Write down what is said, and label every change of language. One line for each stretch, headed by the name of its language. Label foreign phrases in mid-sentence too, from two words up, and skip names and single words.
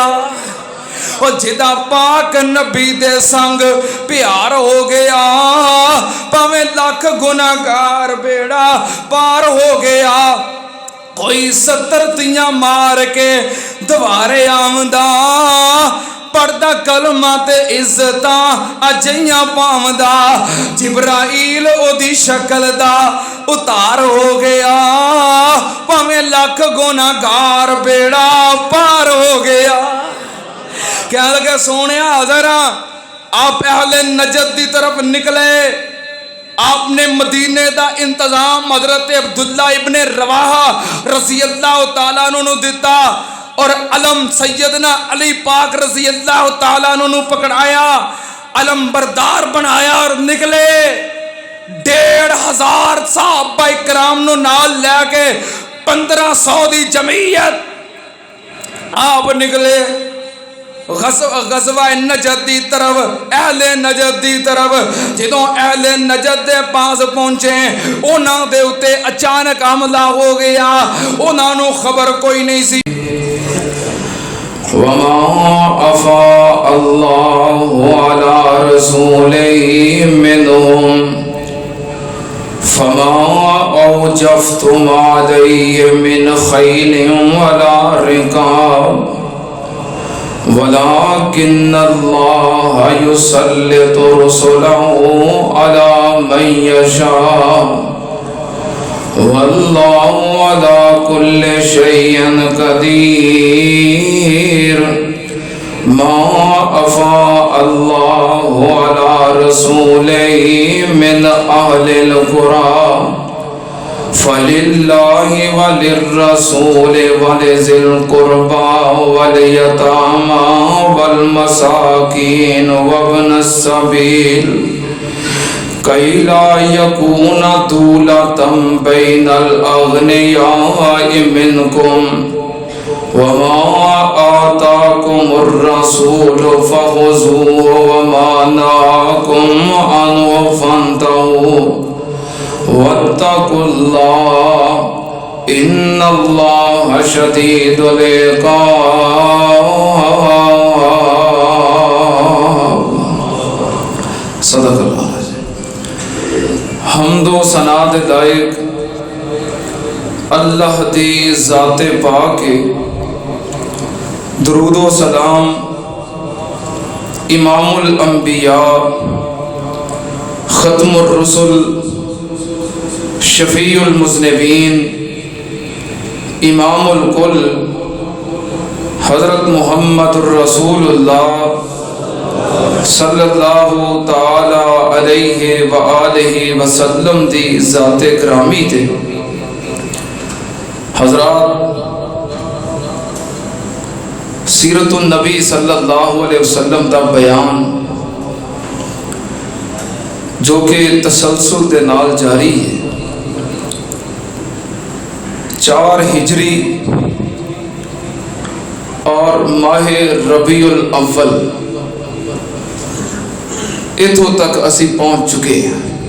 Punjabi: اور جہدا پاک نبی دے سنگ پیار ہو گیا بھاویں لکھ گنہگار بیڑا پار ہو گیا کوئی 70 تیاں مار کے دوبارے آمدا پڑھدا کلمہ تے عزتاں اجیاں پاوندا جبرائیل اوہدی شکل دا اتار ہو گیا بھاویں لکھ گنہگار بیڑا پار ہو گیا کیا لگے سونے ذرا آپ اہل نجد کی طرف نکلے آپنے مدینے کا انتظام حضرت عبداللہ ابن رواحہ
Arabic: رضي الله تعالى عنه
Punjabi: دتا اور علم سیدنا علی پاک
Arabic: رضي الله تعالى عنه
Punjabi: پکڑایا علم بردار بنایا اور نکلے 1500 صحابہ اکرام نوں نال لے کے 1500 دی جمعیت آپ نکلے غزوہ نجد دی طرف اہل نجد دی طرف جدوں اہل نجد دے پاس پہنچے اونہاں دے اتے اچانک حملہ ہو گیا اونہاں نوں خبر کوئی نہیں سی
Arabic: وما أفاء الله على رسوله منهم فما أوجفتم عليه من خيل ولا ركاب ولكن الله يسلط رسله على من يشاء والله على كل شيء قدير ما أفاء الله على رسوله من أهل القرى فلله وللرسول ولذي القربى واليتامى والمساكين وابن السبيل كي لا يكون دولة بين الأغنياء منكم وما آتاكم الرسول فخذوه وما نهاكم عنه فانتهوا واتقوا الله إن الله شديد العقاب.
Punjabi: صدق اللہ۔ حمد و ثنا دے لائق اللہ دی ذات پاک درود و سلام
Arabic: إمام الأنبياء خاتم الرسل شفيع المذنبين إمام الكل
Punjabi: حضرت
Arabic: محمد رسول الله صلى الله تعالى عليه وعلى آله وسلم
Punjabi: دی ذات گرامی تھے حضرات
Arabic: سيرة النبي صلى الله عليه وسلم
Punjabi: دا بیان جو کہ تسلسل دے نال جاری ہے 4 ہجری اور ماہ ربیع الاول ایتھوں تک اسی پہنچ چکے ہیں.